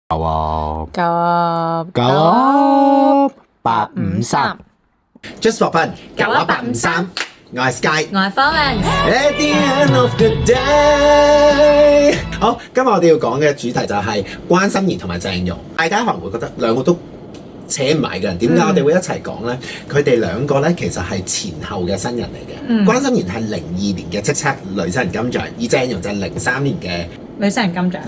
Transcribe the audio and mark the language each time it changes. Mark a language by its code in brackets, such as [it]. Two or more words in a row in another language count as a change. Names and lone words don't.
[yue] 9 853 [en] Just for fun [yue] 91853 我係 Sky，我係 Florence。 [en] At the end of the day， [yue] 好，今日我哋要講嘅主題就係關心妍同埋鄭融。大家可能會覺得兩個都扯唔埋嘅人，點解我哋會一齊講呢？佢哋兩個呢，其實係前後嘅新人嚟嘅。關心妍係02年嘅叱咤女新人金像，而鄭融就係03年嘅女新人金像。